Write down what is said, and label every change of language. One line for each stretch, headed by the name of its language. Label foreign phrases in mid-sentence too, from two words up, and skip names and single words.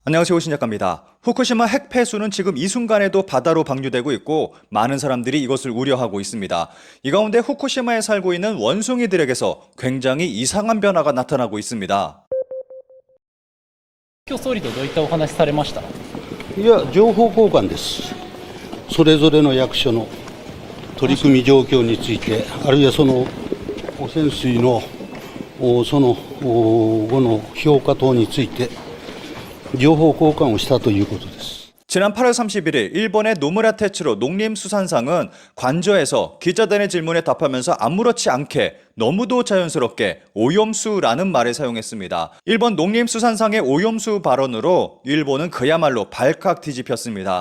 Korean: 안녕하세요. 신작가입니다. 후쿠시마 핵 폐수는 지금 이 순간에도 바다로 방류되고 있고 많은 사람들이 이것을 우려하고 있습니다. 이 가운데 후쿠시마에 살고 있는 원숭이들에게서 굉장히 이상한 변화가 나타나고 있습니다.
Japanese: 今日総理とどういったお話されました？いや、情報交換です。それぞれの役所の取り組み状況について、あるいはその汚染水のその後の評価等について情報交換をしたということです。
Korean: 지난 8월 31일 일본의 노무라 테츠로 농림수산상은 관저에서 기자단의 질문에 답하면서 아무렇지 않게 너무도 자연스럽게 오염수라는 말을 사용했습니다. 일본 농림수산상의 오염수 발언으로 일본은 그야말로 발칵 뒤집혔습니다.